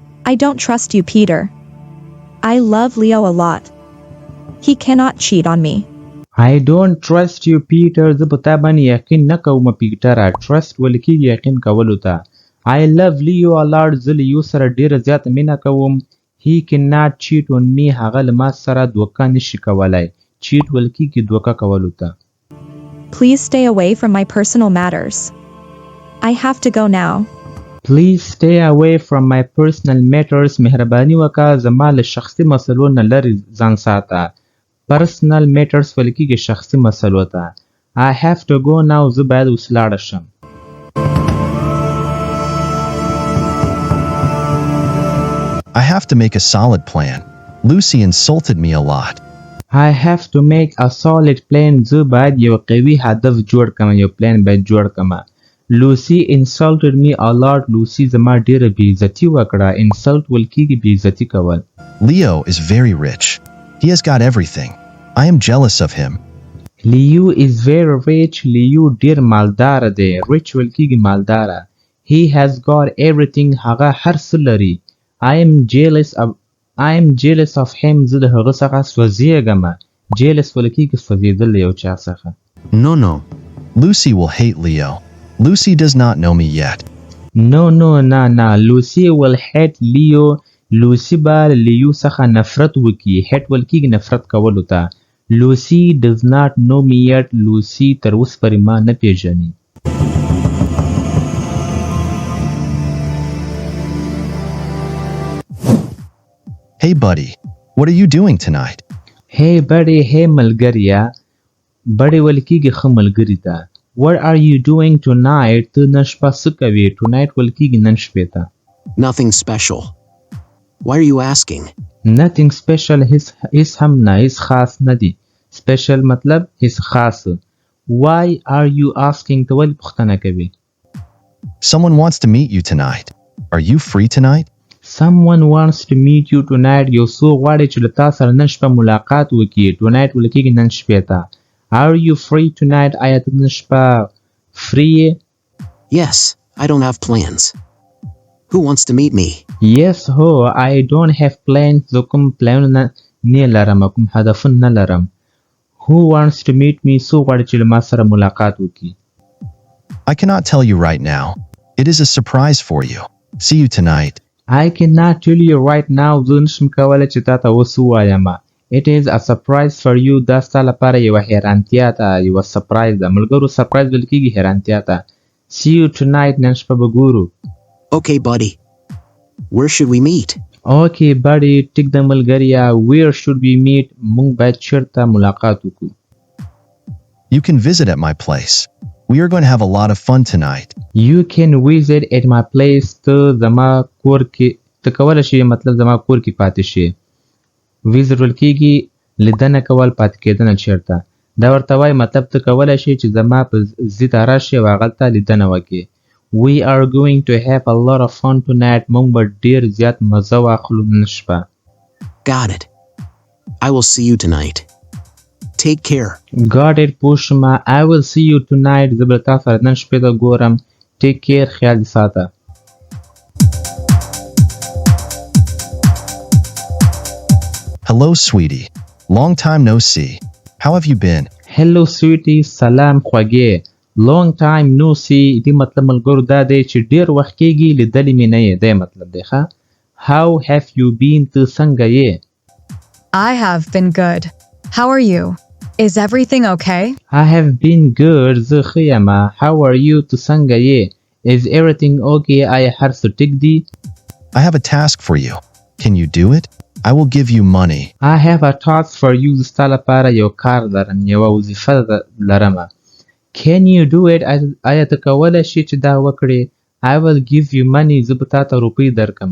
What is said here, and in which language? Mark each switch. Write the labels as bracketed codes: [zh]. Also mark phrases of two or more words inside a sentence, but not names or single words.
[en] I don't trust you, Peter. I love Leo a lot. He cannot cheat on me. I don't trust you, Peter. [ps] زه په تا باندې یقین نه کوم پیټر. trust ولکې یقین کولو ته. [en] I love Leo a lot. [ps] زه لیو سره ډیره زیاته مینه کوم. [en] He cannot cheat on me. [ps] هغه له ما سره دوکه نشي کولای. cheat ولکې دوکه کولو ته. [en] Please stay away from my personal matters. I have to go now. Please stay away from my personal matters. [ps] مهرباني وکړه زما له شخصي مسلو نه لرې ځان ساته. [en] personal matters [ps] ولکې شخصي مسلو ته. [en] I have to go now. [ps] زه باید اوس لاړه شم. [en] I have to make a solid plan. Lucy insulted me a lot. I have to make a solid plan. [ps] زه باید یو قوي هدف جوړ کړم. یو پلان باید جوړ کړم. [en] Lucy insulted me a lot. [ps] Lucy زما ډیره بې عزتي وکړه. insult ولکې بې عزتي کول. [en] Leo is very rich. He has got everything. I am jealous of him. Leo is very rich. Leo [ps] ډیر مالدار دی. rich ولکې مالدار. [en] He has got everything. [ps] هغه هر څه لري. [en] I am jealous of him. [ps] زه د هغه څخه سوځېږم. jealous ولکې سوځېدل یو چا څخه. [en] No. Lucy will hate Leo. Lucy does not know me yet. No. Lucy will hate Leo. [ps] Lucy به لیو څخه نفرت وکړي. hate ولکې نفرت کولو ته. [en] Lucy does not know me yet. [ps] Lucy تر اوسه پورې ما نه پیژني. [en] Hey buddy, what are you doing tonight? Hey buddy, hey [ps] ملګریا. buddy ولکې ښه ملګري ته. [en] What are you doing tonight? [ps] ته نن شپه څه کوې. tonight ولکې نن شپې ته. [en] Nothing special. Why are you asking? Nothing special. [ps] هیڅ هم نه. هیڅ خاص نه دی. special مطلب هیڅ خاص. [en] Why are you asking? [ps] ته ولې پوښتنه کوې. [en] Someone wants to meet you tonight. Are you free tonight? Someone wants to meet you tonight. [ps] یو څوک غواړي چې له تا سره نن شپه ملاقات وکړي. tonight ولکې نن شپې ته. [en] Are you free tonight? [ps] آیا ته نن شپه free؟ [en] Yes, I don't have plans. Who wants to meet me? Yes, I don't have plans. [ps] زه کوم پلانونه نه لرم. کوم هدفونه نه لرم. [en] Who wants to meet me? [ps] څوک غواړي چې له ما سره ملاقات وکړي. [en] I cannot tell you right now. It is a surprise for you. See you tonight. I cannot tell you right now. [ps] زه نشم کولی چې تا ته اوس ووایم. [en] It is a surprise for you. [ps] دا ستا لپاره یوه حیرانتیا ده. یوه surprise ده. ملګرو surprise ویل کېږي حیرانتیا ته. [en] See you tonight. [ps] نن شپه به ګورو. [en] Okay, buddy. Where should we meet? Okay, buddy. [ps] ټیک ده ملګریا. [en] Where should we meet? [ps] موږ باید چېرته ملاقات وکړو. [en] You can visit at my place. We are going to have a lot of fun tonight. You can visit at my place. [ps] ته زما کور کې ته کولی شي مطلب زما کور کې پاتې شي. visit ولکېږي لیدنه کول پاتې کېدنه چېرته. دا ورته وایي مطلب ته کولی شي چې زما په ځای ته راشي او هغلته لیدنه وکړي. [en] We are going to have a lot of fun tonight. [ps] موږ به ډېر زیات مزه واخلو نن شپه. [en] Got it. I will see you tonight. Take care. Got it. پوښما. I will see you tonight. [ps] زه به تا سره نن شپې ته ګورم. [en] Take care. [ps] خیال دې ساته. [en] Hello, sweetie. Long time no see. How have you been? Hello, sweetie. [ps] سلام خوږې. [en] Long time no see. [ps] دې مطلب ملګرو دا دی چې ډېر وخت کېږي لیدلې مې نه یې. دی مطلب دی ښه. [en] How have you been? [ps] ته څنګه یې؟ [en] I have been good. How are you? Is everything okay? I have been good. [ps] زه ښه یم. [en] How are you? [ps] ته څنګه یې؟ [en] Is everything okay? [ps] آیا هر څه ټیک دی؟ [en] I have a task for you. Can you do it? I will give you money. I have a task for you. [ps] زه ستا لپاره یو کار لرم. یوه وظیفه لرم. [en] Can you do it? [ps] آیا ته کولی شي چې دا وکړې؟ [en] I will give you money. [ps] زه به تا ته روپۍ درکړم.